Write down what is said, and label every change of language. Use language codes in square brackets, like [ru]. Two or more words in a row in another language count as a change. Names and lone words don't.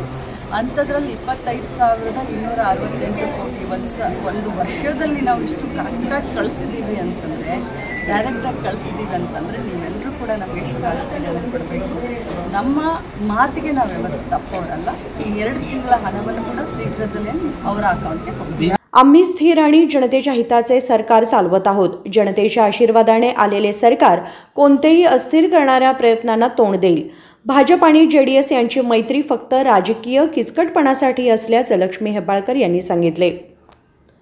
[kn] ಅಂಥದ್ರಲ್ಲಿ 25,268 ಕೋಟಿ ಒಂದು ವರ್ಷದಲ್ಲಿ ನಾವು ಇಷ್ಟು ಕರೆಕ್ಟಾಗಿ ಕಳಿಸಿದ್ದೀವಿ ಅಂತಂದರೆ ಡೈರೆಕ್ಟಾಗಿ ಕಳಿಸಿದ್ದೀವಿ ಅಂತಂದರೆ ನೀವೆಲ್ಲರೂ ಕೂಡ ನಮಗೆ ಎಷ್ಟು ಆಶ್ಚರ್ಯವನ್ನು ಕೊಡಬೇಕು। ನಮ್ಮ ಮಾತಿಗೆ ನಾವು ಯಾವತ್ತೂ ತಪ್ಪೋರಲ್ಲ। ಈ 2 ತಿಂಗಳ ಹಣವನ್ನು ಕೂಡ ಶೀಘ್ರದಲ್ಲೇ ಅವರ ಅಕೌಂಟ್ಗೆ ಕೊಡ್ತೀವಿ। [mr] आम्ही स्थिर आणि जनतेच्या हिताचे सरकार चालवत आहोत। जनतेच्या आशीर्वादाने आलेले सरकार कोणतेही अस्थिर करणाऱ्या प्रयत्नांना तोंड देईल। भाजप आणि जेडीएस यांची मैत्री फक्त राजकीय किचकटपणासाठी असल्याचे लक्ष्मी हेब्बाळकर यांनी सांगितले।